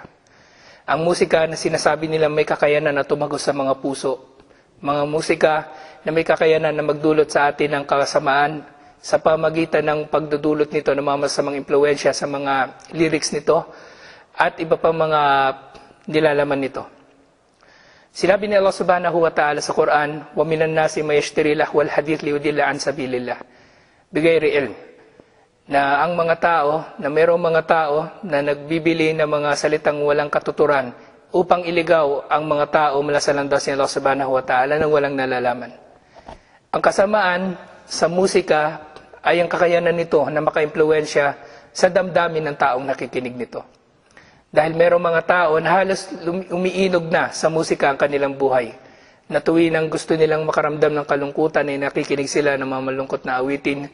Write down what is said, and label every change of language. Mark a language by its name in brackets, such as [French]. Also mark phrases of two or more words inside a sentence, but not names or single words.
[Filipino] Ang musika na sinasabi nila may kakayanan na tumagos sa mga puso. Mga musika na may kakayanan na magdulot sa atin ng kasamaan sa pamagitan ng pagdudulot nito ng mga masamang impluwensya sa mga lyrics nito at iba pang mga nilalaman nito. Sinabi ni [Arabic] الله سبحانه وتعالى [Filipino] sa Quran, [Arabic] وَمِنَ النَّاسِ مَا يَشْتَرِي لَهْوَ الْحَدِيثِ لِيُضِلَّ عَنْ سَبِيلِ اللَّهِ بِغَيْرِ عِلْمٍ. [Filipino] Na ang mga tao, na mayroong mga tao na nagbibili ng mga salitang walang katuturan upang iligaw ang mga tao mula sa landas ni [Arabic] الله سبحانه وتعالى [Filipino] nang walang nalalaman. Ang kasamaan sa musika ay ang kakayanan nito na makaimpluwensya sa damdamin ng taong nakikinig nito. Dahil mayroong mga tao na halos umiinog na sa musika ang kanilang buhay. Na tuwing gusto nilang makaramdam ng kalungkutan ay nakikinig sila ng mga malungkot na awitin.